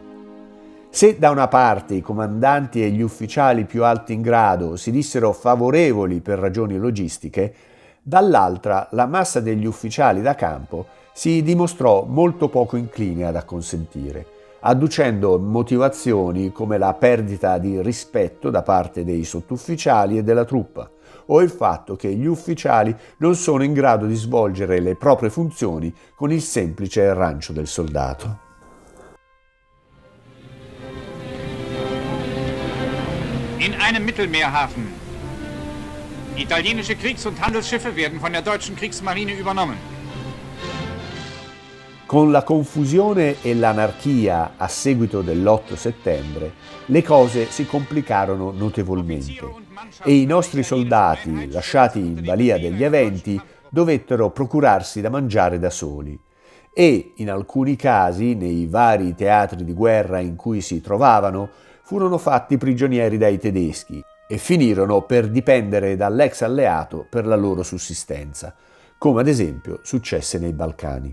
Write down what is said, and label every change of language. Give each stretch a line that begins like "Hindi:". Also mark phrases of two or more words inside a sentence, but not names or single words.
Italian: Se da una parte i comandanti e gli ufficiali più alti in grado si dissero favorevoli per ragioni logistiche, dall'altra la massa degli ufficiali da campo si dimostrò molto poco incline ad acconsentire, adducendo motivazioni come la perdita di rispetto da parte dei sottufficiali e della truppa, o il fatto che gli ufficiali non sono in grado di svolgere le proprie funzioni con il semplice rancio del soldato.
German: In einem Mittelmeerhafen. Italienische Kriegs- und Handelsschiffe werden von der deutschen Kriegsmarine übernommen.
Italian: Con la confusione e l'anarchia a seguito dell'8 settembre, le cose si complicarono notevolmente e i nostri soldati, lasciati in balia degli eventi, dovettero procurarsi da mangiare da soli e, in alcuni casi, nei vari teatri di guerra in cui si trovavano, furono fatti prigionieri dai tedeschi e finirono per dipendere dall'ex alleato per la loro sussistenza, come ad esempio successe nei Balcani.